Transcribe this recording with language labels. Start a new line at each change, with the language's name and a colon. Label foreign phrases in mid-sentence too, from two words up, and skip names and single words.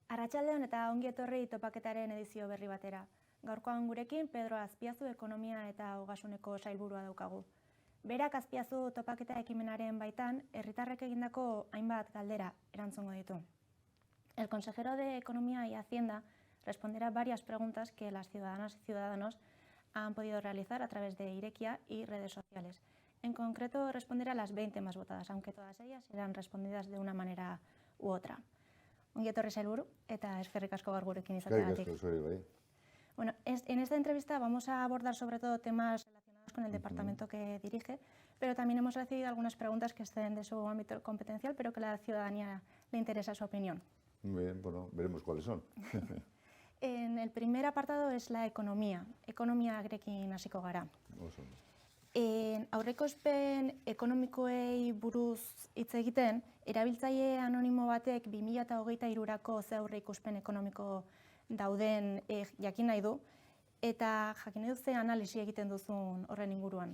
Basque: Arratsaldeon eta ongi etorri topaketaren edizio berri batera. Gaurkoan gurekin Pedro Azpiazu ekonomia eta ogasuneko sailburua daukagu. Berak Azpiazu topaketa ekimenaren baitan herritarrek egindako hainbat galdera erantzungo ditu.
Spanish: El consejero de Economía y Hacienda responderá varias preguntas que las ciudadanas y ciudadanos han podido realizar a través de Irekia y redes sociales. En concreto, responderá a las 20 más votadas, aunque todas ellas serán respondidas de una manera u otra.
Basque: Ongi etorri sailburu eta eskerrik asko gaur gurekin izateagatik.
Spanish: Bueno, en esta entrevista vamos a abordar sobre todo temas relacionados con el departamento que dirige, pero también hemos recibido algunas preguntas que estén de su ámbito competencial, pero que a la ciudadanía le interesa su opinión. Muy bien, bueno, veremos cuáles son. En el primer apartado es la economía.
Basque: Ekonomiarekin hasiko gara. Aurreikuspen ekonomikoei buruz hitz egiten, erabiltzaile anonimo batek 2023rako ze aurreikuspen ekonomiko dauden jakin nahi du, eta jakin nahi du ze analisi egiten duzun horren inguruan.